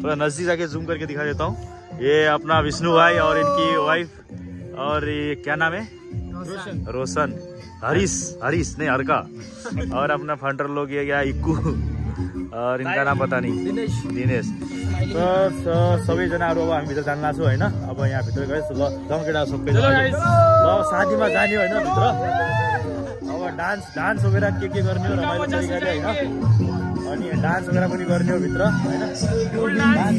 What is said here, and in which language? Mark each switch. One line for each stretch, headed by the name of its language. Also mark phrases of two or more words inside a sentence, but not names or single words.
Hindi: थोड़ा नजदीक जाके जूम करके दिखा देता हूँ। ये अपना विष्णु भाई और इनकी वाइफ, और ये क्या नाम है, रोशन, हरीश नहीं हरका, और अपना फंटर लोग ये क्या इक्कू, और इनका नाम पता नहीं, दिनेश।
Nepali: तो सबैजनाहरू अब हामी भित्र जान लाग्छौँ होइन। अब यहाँ भित्र गएँ ल जाउँ केटा सबै ल शादीमा जाने होइन भित्र। अब डान्स वगैरह के गर्ने हो, रमाइलो तरिकाले होइन। अनि डान्स वगैरह पनि गर्ने हो भित्र होइन।